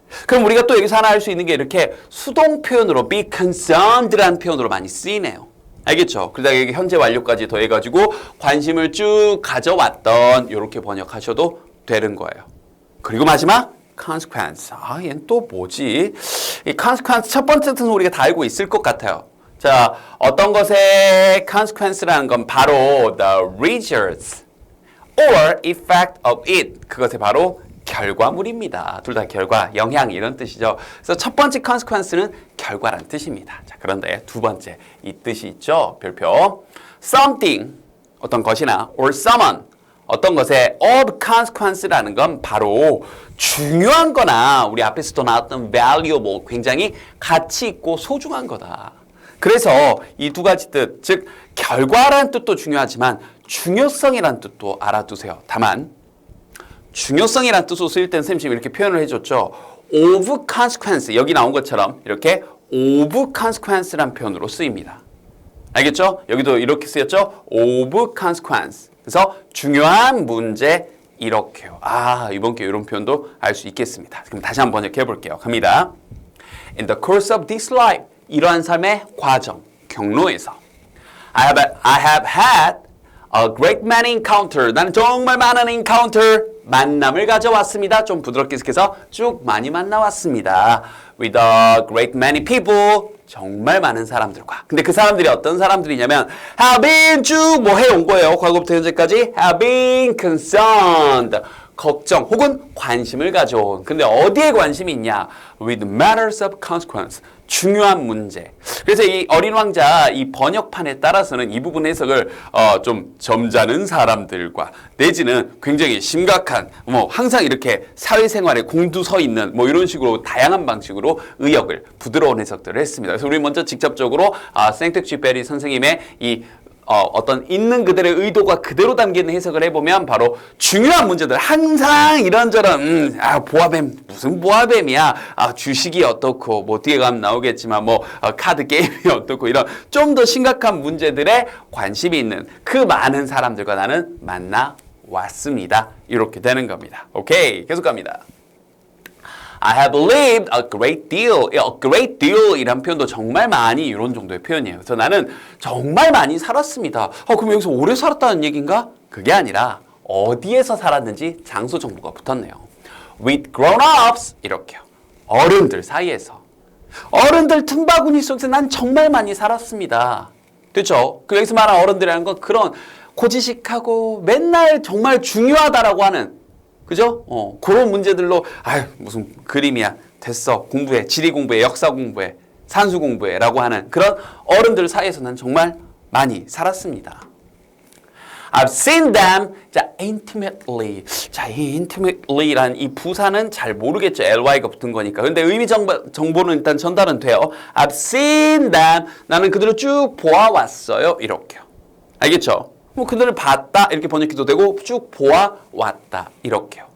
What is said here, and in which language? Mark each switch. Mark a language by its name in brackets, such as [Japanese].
[Korean] 그럼 우리가 또 여기서 하나 할 수 있는 게 이렇게 수동 표현으로 be concerned라는 표현으로 많이 쓰이네요. 알겠죠? 그러다가 여기 현재 완료까지 더해가지고 관심을 쭉 가져왔던 이렇게 번역하셔도 되는 거예요. 그리고 마지막 consequence. 얘는 또 뭐지? 이 consequence 첫 번째 뜻은 우리가 다 알고 있을 것 같아요. 자, 어떤 것의 consequence라는 건 바로 [English] the results or effect of it. [Korean] 그것의 바로 결과물입니다. 둘 다 결과, 영향 이런 뜻이죠. 그래서 첫 번째 consequence는 결과란 뜻입니다. 자, 그런데 두 번째 이 뜻이 있죠. 별표. something 어떤 것이나 or someone 어떤 것의 of consequence라는 건 바로 중요한 거나 우리 앞에서도 나왔던 valuable 굉장히 가치 있고 소중한 거다. 그래서 이 두 가지 뜻, 즉 결과라는 뜻도 중요하지만 중요성이라는 뜻도 알아두세요. 다만 중요성이라는 뜻으로 쓰일 때는 선생님 지금 이렇게 표현을 해줬죠. of consequence 여기 나온 것처럼 이렇게 of consequence라는 표현으로 쓰입니다. 알겠죠? 여기도 이렇게 쓰였죠. of consequence. 그래서 중요한 문제 이렇게요. 이번 기회에 이런 표현도 알 수 있겠습니다. 그럼 다시 한번 번역해 볼게요. 갑니다. [English] In the course of this life [Korean] 이러한 삶의 과정, 경로에서 [English] I have had a great many encounter. [Korean] 나는 정말 많은 [English] encounter [Korean] 만남을 가져왔습니다. 좀 부드럽게 해서 쭉 많이 만나왔습니다. [English] With a great many people. [Korean] 정말 많은 사람들과. 근데 그 사람들이 어떤 사람들이냐면 have been 쭉 뭐 해온 거예요. 과거부터 현재까지 [English] have been concerned. [Korean] 걱정 혹은 관심을 가져온. 근데 어디에 관심이 있냐? [English] With matters of consequence. [Korean] 중요한 문제. 그래서 이 어린 왕자 이 번역판에 따라서는 이 부분 해석을 좀 점잖은 사람들과 내지는 굉장히 심각한 뭐 항상 이렇게 사회생활에 공두서 있는 뭐 이런 식으로 다양한 방식으로 의역을 부드러운 해석들을 했습니다. 그래서 우리 먼저 직접적으로 생텍쥐베리 선생님의 이 어떤 있는 그들의 의도가 그대로 담긴 해석을 해보면 바로 중요한 문제들 항상 이런저런 보아뱀 무슨 보아뱀이야 주식이 어떻고 뭐 뒤에 가면 나오겠지만 뭐 카드 게임이 어떻고 이런 좀 더 심각한 문제들에 관심이 있는 그 많은 사람들과 나는 만나 왔습니다. 이렇게 되는 겁니다. 오케이 계속 갑니다. [English] I have lived a great deal. [Korean] A great deal 이란 표현도 정말 많이 이런 정도의 표현이에요. 그래서 나는 정말 많이 살았습니다. 그럼 여기서 오래 살았다는 얘기인가? 그게 아니라 어디에서 살았는지 장소 정보가 붙었네요. [English] With grown-ups [Korean] 이렇게요. 어른들 사이에서. 어른들 틈바구니 속에서 난 정말 많이 살았습니다. 그렇죠? 그 여기서 말하는 어른들이라는 건 그런 고지식하고 맨날 정말 중요하다라고 하는 그죠? 그런 문제들로 무슨 그림이야. 됐어. 공부해. 지리 공부해. 역사 공부해. 산수 공부해. 라고 하는 그런 어른들 사이에서 난 정말 많이 살았습니다. [English] I've seen them intimately. [Korean] 자, 이 intimately라는 이 부사는 잘 모르겠죠. ly가 붙은 거니까. 근데 의미 정보는 일단 전달은 돼요. [English] I've seen them. [Korean] 나는 그들을 쭉 보아왔어요. 이렇게요. 알겠죠? 뭐 그들을 봤다 이렇게 번역해도 되고 쭉 보아왔다 이렇게요.